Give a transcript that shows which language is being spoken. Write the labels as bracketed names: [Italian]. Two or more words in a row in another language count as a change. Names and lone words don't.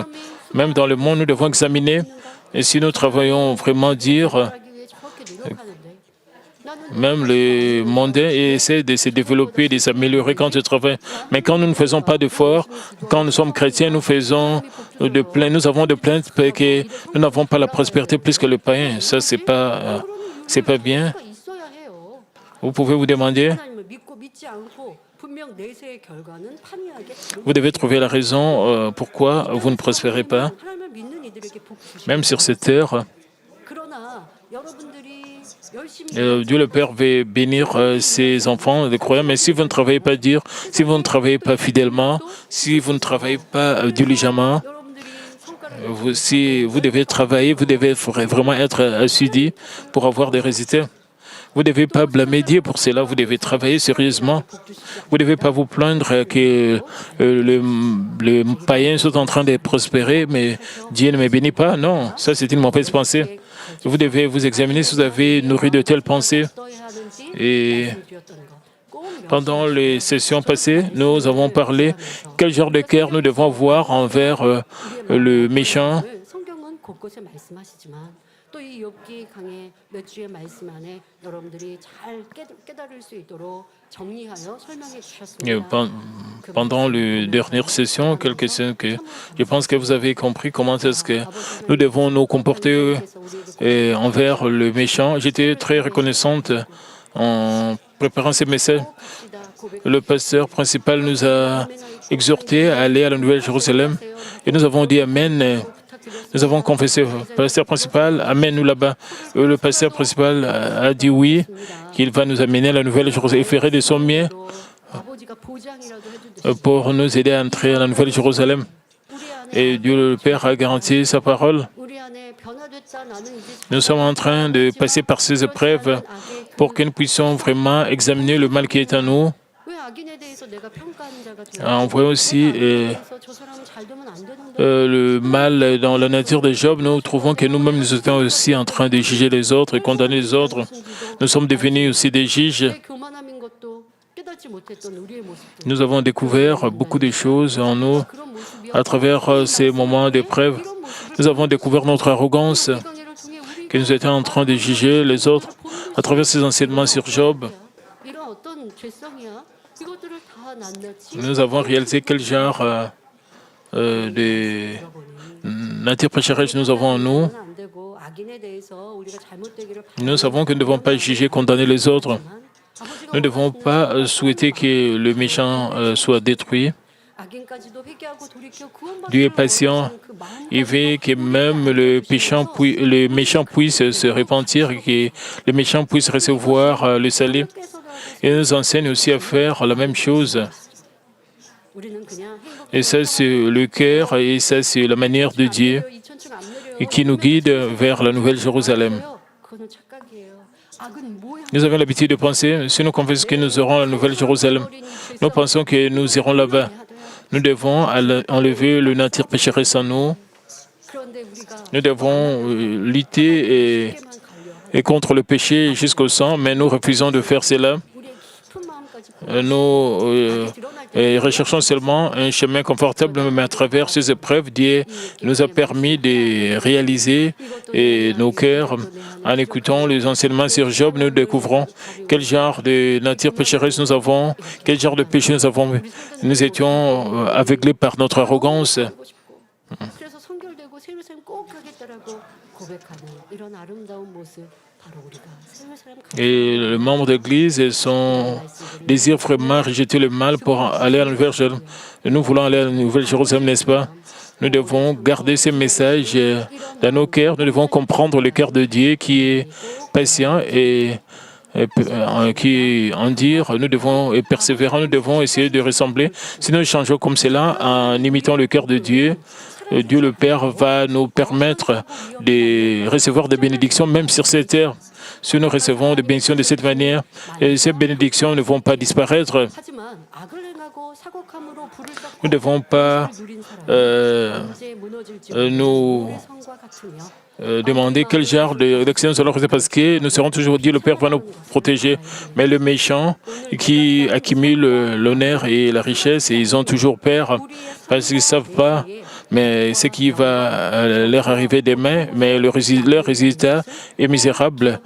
[French] Même dans le monde, nous devons examiner. Et si nous travaillons vraiment dire, Même les mondains essaient de se développer, de s'améliorer quand ils travaillent. Mais quand nous ne faisons pas d'efforts, quand nous sommes chrétiens, nous faisons de plaintes, nous avons de plaintes parce que nous n'avons pas la prospérité plus que le païen. Ça, c'est pas bien. [Korean] 수가 있어야 해요. [French] Vous pouvez vous demander, [Korean] 하나님을 믿고 믿지 않고 분명 내세의 결과는 판이하게 [French] vous devez trouver la raison pourquoi vous ne prospérez pas, [Korean] 하나님을 믿는 이들에게 복 주시고 [French] même sur cette terre. [Korean] 그러나 여러분들이 열심히 [French] Dieu le Père veut bénir ses enfants, les croyants, mais si vous ne travaillez pas dur, si vous ne travaillez pas fidèlement, si vous ne travaillez pas diligemment, [Korean] 여러분들이 성과를 [French] si vous devez travailler, vous devez vraiment être assidu pour avoir des résultats. Vous ne devez pas blâmer Dieu pour cela, vous devez travailler sérieusement. Vous ne devez pas vous plaindre que les païens sont en train de prospérer, mais Dieu ne me bénit pas. Non, ça c'est une mauvaise pensée. Vous devez vous examiner si vous avez nourri de telles pensées. [Korean] 어떠해야 하는지 [French] Et [Korean] 말씀드렸던 것. 꼭 [French] pendant les sessions passées, nous avons parlé quel genre de cœur nous devons avoir envers le méchant. [Korean] 명령을 성경은 곳곳에 말씀하시지만 또 이 욥기 강의 몇 주의 말씀 안에 여러분들이 잘 깨달을 수 있도록 정리하여 설명해 [French] Et [Korean] 주셨습니다. [French] pendant les dernières sessions, je pense que vous avez compris comment est-ce que nous devons nous comporter envers le méchant. J'étais très reconnaissante en préparant ces messages. Le pasteur principal nous a exhortés à aller à la Nouvelle-Jérusalem et nous avons dit Amen. Nous avons confessé au pasteur principal, Amen, nous là-bas. Le pasteur principal a dit oui, qu'il va nous amener à la Nouvelle-Jérusalem et ferait de son mieux [Korean] 아버지가 보장이라도 해주듯이 [French] pour nous aider à entrer à la Nouvelle-Jérusalem. Et Dieu le Père a garanti sa parole. [Korean] 우리 안에 변화됐다 나는 이제 [French] Nous sommes en train de passer par ces épreuves pour que nous puissions vraiment examiner le mal qui est en nous. [Korean] 왜 악인에 대해서 내가 평가하는 자가 되어? [French] On voit aussi [Korean] 저 사람은 잘 되면 안 되는데. [French] le mal dans la nature de Job. Nous trouvons que nous-mêmes nous étions aussi en train de juger les autres et condamner les autres. Nous sommes devenus aussi des juges. [Korean] 내 교만함인 것도 깨닫지 못했던 우리의 모습도. [French] Nous avons découvert beaucoup de choses en nous [Korean] 그런 모습이 [French] à travers ces moments d'épreuve. Nous avons découvert notre arrogance, [Korean] 강의를 통해 우리 [French] que nous étions en train de juger les autres à travers ces enseignements sur Job. [Korean] 이런 어떤 죄성이야? 이것들을 다 낱낱이 [French] Nous avons réalisé quel genre de nature pécheresse nous avons en nous. [Korean] 안 되고 악인에 대해서 우리가 잘못되기를 [French] Nous savons que nous ne devons pas juger, condamner les autres. [Korean] 아버지가 [French] Nous ne devons pas souhaiter que le méchant soit détruit. [Korean] 악인까지도 회개하고 돌이켜 [French] Dieu est [Korean] 구원받기를 [French] patient. [Korean] 원하시는 그 마음 [French] Il veut que même le méchant puisse se repentir et que le méchant puisse recevoir le salut. Il nous enseigne aussi à faire la même chose. [Korean] 우리는 그냥 [French] Et ça, c'est le cœur et ça, c'est la manière de Dieu et qui nous guide vers la Nouvelle Jérusalem. [Korean] 그거는 착각이에요. 악은 뭐야? [French] Nous avons l'habitude de penser, si nous confessons que nous aurons la Nouvelle Jérusalem, nous pensons que nous irons là-bas. Nous devons enlever le nature pécheresse en nous. [Korean] 그런데 우리가 [French] Nous devons lutter [Korean] 깨만 갈려 [French] et contre le péché jusqu'au sang, mais nous refusons de faire cela. [Korean] 우리의 깊은 마음까지 [French] Nous recherchons seulement un chemin confortable, mais à travers ces épreuves, Dieu nous a permis de réaliser nos cœurs. En écoutant les enseignements sur Job, nous découvrons quel genre de nature pécheresse nous avons, quel genre de péché nous avons. Nous étions aveuglés par notre arrogance. [Korean] 하고 싶고 그래서 성결되고 새 예루살렘 꼭 가겠다라고 고백하는 이런 아름다운 모습 바로 우리가 새 예루살렘 [French] Et le membre d'Église et son désir vraiment rejeter le mal pour aller à la Nouvelle-Jérusalem. Nous voulons aller à la Nouvelle-Jérusalem, n'est-ce pas? Nous devons garder ces messages dans nos cœurs. Nous devons comprendre le cœur de Dieu qui est patient et qui en dire, nous devons être persévérants, nous devons essayer de ressembler. Si nous changeons comme cela en imitant le cœur de Dieu, Dieu le Père va nous permettre de recevoir des bénédictions même sur cette terre. Si nous recevons des bénédictions de cette manière, et ces bénédictions ne vont pas disparaître. [Korean] 하지만 악을 행하고 사곡함으로 불을 쌓고 [French] Nous ne devons pas [Korean] 누린 사람 언제 무너질지 [French] nous [Korean] 모르는 성과 같으며 [French] demander quel genre d'action nous allons faire parce que nous serons toujours dit le Père va nous protéger. Mais le méchant qui accumule l'honneur et la richesse, et ils ont toujours peur parce qu'ils ne savent pas mais ce qui va leur arriver demain, mais leur résultat est misérable.